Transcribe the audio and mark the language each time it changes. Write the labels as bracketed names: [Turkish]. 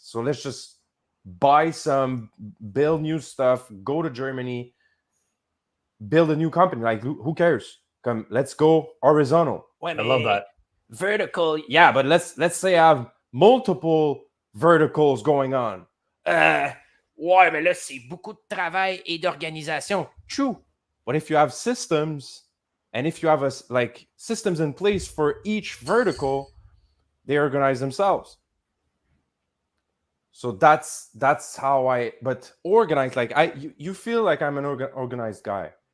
[English] So let's just build new stuff, go to Germany, build a new company. Like, who cares? Come, let's go horizontal. I love that. Vertical, yeah, but let's say I have multiple verticals going on. [French] Ouais, mais là, c'est beaucoup de travail et d'organisation. [English] True. But if you have systems, and if you have systems in place for each vertical, they organize themselves. So that's how but organized, like you feel like I'm an organized guy.